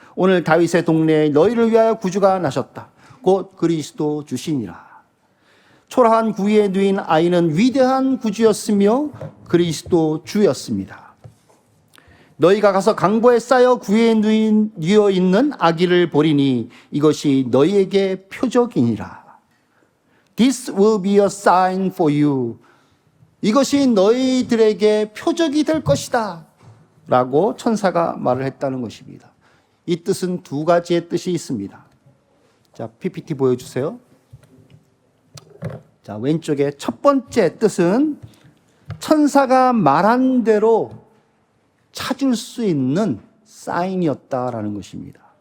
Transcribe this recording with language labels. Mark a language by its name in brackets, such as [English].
[Korean] 오늘 다윗의 동네에 너희를 위하여 구주가 나셨다. 곧 그리스도 주시니라. 초라한 구유에 누인 아이는 위대한 구주였으며 그리스도 주였습니다. 너희가 가서 강보에 쌓여 구유에 누워 있는 아기를 보리니 이것이 너희에게 표적이니라. [English] This will be a sign for you. [Korean] 이것이 너희들에게 표적이 될 것이다 라고 천사가 말을 했다는 것입니다. 이 뜻은 두 가지의 뜻이 있습니다. 자, PPT 보여주세요. 자, 왼쪽에 첫 번째 뜻은 천사가 말한 대로 찾을 수 있는 사인이었다라는 것입니다.